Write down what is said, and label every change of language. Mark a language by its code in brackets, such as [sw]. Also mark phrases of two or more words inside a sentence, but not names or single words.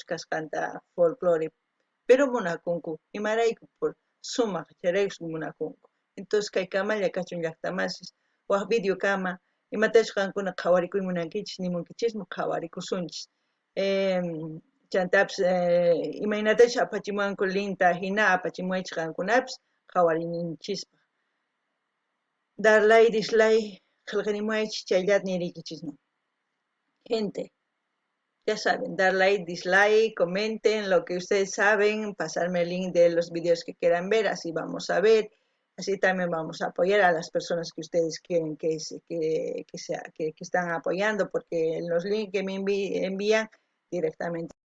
[qu] kasqanta folclore pero munakunku imaraykupur sumaq chayraykus munakunku entonces kay kamalla kachun llaqtamasis waq video kama imatachu qankuna qhawarikuy munankichis nimunkichismu qhawarikusunchis chantapis imaynatachu apachimuwanku linta hina apachimuwaychis qankunapis qhawarininchikpaq [es] darlay dislay [qu] qillqanimuwaychis chayllata niriykichismu [es] gente ya saben, dar [en] like, dislike, [es] comenten lo que ustedes saben, pasarme el link de los videos que quieran ver, así vamos a ver, así también vamos a apoyar a las personas que ustedes quieren que están apoyando, porque en los links que me envían directamente